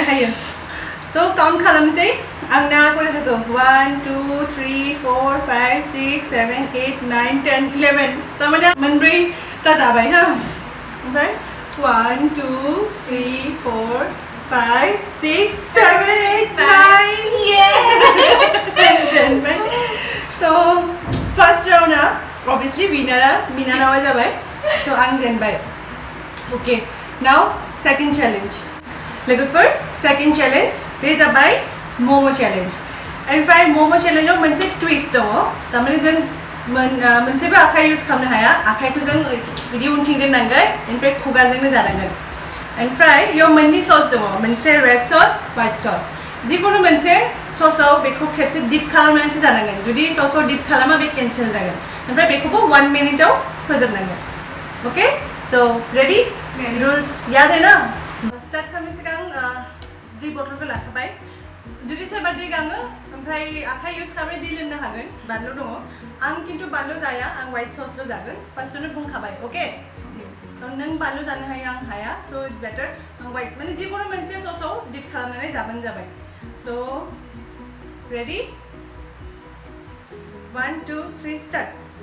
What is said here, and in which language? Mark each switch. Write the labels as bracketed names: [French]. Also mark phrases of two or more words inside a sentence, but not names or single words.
[Bodo] हायो थ' काउन्ट खालामसै आंना खयथा थाखो 1 2 3 4 5 6 7 8 9 10 11 तारमाने मोनब्रैता जाबाय हा ओमफ्राय 1 2 3 4 5 6 7 8 9 ये तो [English] first round [Bodo] obviously बिनानावा जाबाय so आं जेनबाय [English] okay now second challenge [Bodo] लोगोफोर [English] second challenge [Bodo] बे जाबाय मोमो चैलेंज ओमफ्राय [English] momo challenge [Bodo] मोनसे ट्विस्ट दङ तारमाने जों मोनसेबो आखाइ यूज खालामनो हाया आखाइखौ जों बिदि उनथिं दोननांगोन ओमफ्राय खुगाजोंनो जानांगोन ओमफ्राय बेयाव मोननै सस दङ मोनसे [English] red sauce white sauce [Bodo] जिखुनु मोनसे ससाव बेखौ खेबसे डिप खालामनानैसो जानांगोन जुदि ससाव डिप खालामा बे केन्सेल जागोन ओमफ्राय बेखौबो 1 मिनिटाव फोजोबनांगोन [English] okay so ready rules [Bodo] याद है ना स्टार्ट खालामनो सिगां दै बथलखौ लाखाबाय जुदि सोरबा दै गाङो ओमफ्राय आखाइ यूज खालामनानै दै लोंनो हागोन बानलु दङ आं खिन्थु बानलु जाया आं [English] white sauce' [Bodo] जागोन फार्स्टआवनो बुंखाबाय अके नों बानलु जानो हायो आं हाया [English] so it's better [Bodo] आं व्हाइट माने जिखुनु मोनसे ससाव डिप खालामनानै जाबानो जाबाय स' [English] ready 1 2 3 start